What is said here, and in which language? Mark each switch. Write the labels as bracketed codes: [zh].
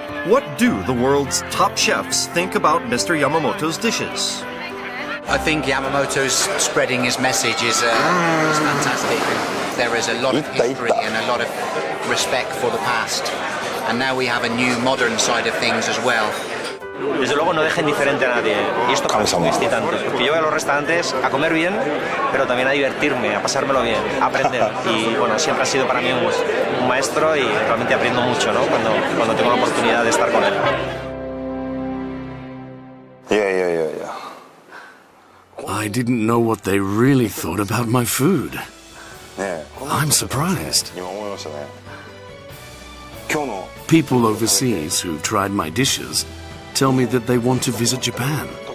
[en] What do the world's top chefs think about Mr. Yamamoto's dishes? I think Yamamoto's spreading his message is fantastic. There is a lot of history and a lot of respect for the past. And now we have a new modern side of things as well. [es] Desde luego no dejen diferente a nadie. Y esto me excitante. Porque yo voy a los restaurantes a comer bien, pero también a divertirme, a pasármelo bien, a aprender. Y bueno, siempre ha sido para mí un maestro y realmente aprendo mucho, ¿no? Cuando tengo la oportunidad de estar con él. [en] I didn't know what they really thought about my food. I'm surprised. People overseas who've tried my dishes tell me that they want to visit Japan.